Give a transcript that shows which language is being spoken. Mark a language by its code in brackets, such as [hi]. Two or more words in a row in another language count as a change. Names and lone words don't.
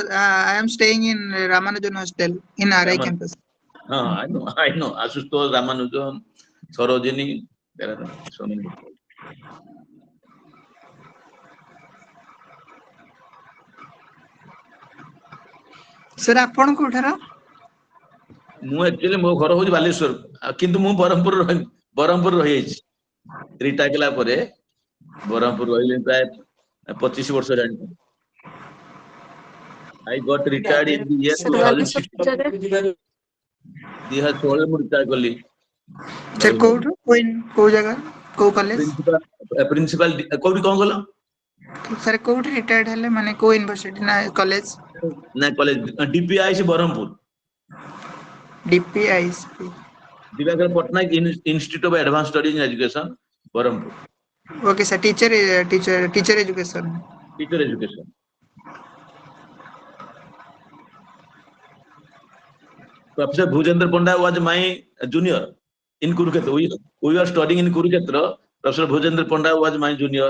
[en] I am staying in Ramanujan Hostel in RI Raman. campus. I know, I know. Asutosh, Ramanujan, Sarojini, there are so many people. Sir, [or] ଆପଣ କୋଉଠାର? ମୁଁ actually ମୋ ଘର ହଉଛି ବାଲେଶ୍ୱର, କିନ୍ତୁ ମୁଁ ବ୍ରହ୍ମପୁର ରହିଯାଇଛି। ରିଟାୟାର କଲା ପରେ ବ୍ରହ୍ମପୁର ରହିଲି ପ୍ରାୟ 25 ବର୍ଷ ହେଲାଣି। [en] I got retired in the year 2016. [or] 2016 ମୁଁ ରିଟାୟାର କଲି। Sir, କୋଉଠୁ? କୋଉ ଜାଗା? କୋଉ କଲେଜ? ପ୍ରିନ୍ସିପାଲ କୋଉଠି କଣ କଲ? ସାର୍ କୋଉଠି ରିଟାୟାର୍ଡ ହେଲେ ମାନେ କୋଉ ୟୁନିଭର୍ସିଟି ନା କଲେଜ? ନା କଲେଜ DPIC ବ୍ରହ୍ମପୁର। DPIC. ଦିବାକର ପଟ୍ଟନାୟକ ଇନଷ୍ଟିଚ୍ୟୁଟ୍ ଅଫ୍ ଆଡଭାନ୍ସ ଷ୍ଟଡିଜ୍ ଇନ୍ ଏଜୁକେସନ ବ୍ରହ୍ମପୁର। [en] Okay, sir. Teacher education. Teacher education. Professor Bhujendra Panda was my junior in Kurukshetra. We were studying in Kurukshetra. Professor Bhujendra Panda was my junior.